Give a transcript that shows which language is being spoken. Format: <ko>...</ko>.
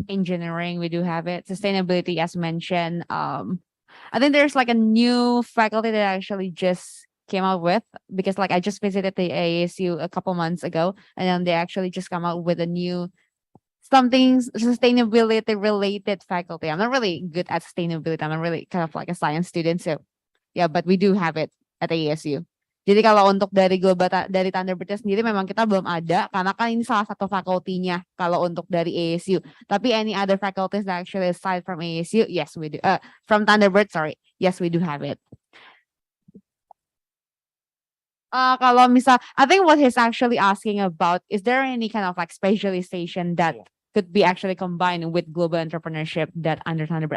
<en>Engineering, we do have it. Sustainability, as mentioned. I think there's like a new faculty that actually just came out with, because like I just visited the ASU a couple months ago, and then they actually just come out with a new something sustainability related faculty. I'm not really good at sustainability. I'm not really kind of like a science student. So yeah, but we do have it at ASU.</en> <id>Jadi kalau untuk dari dari Thunderbird sendiri memang kita belum ada, karena kan ini salah satu fakultinya kalau untuk dari ASU.</id> <en>Tapi any other faculties that actually aside from ASU, yes we do. From Thunderbird, sorry, yes we do have it.</en> <id>Kalau misal,</id> <en>I think what he's actually asking about, is there any kind of like specialization that could be actually combined with global entrepreneurship that under Thunderbird?</en>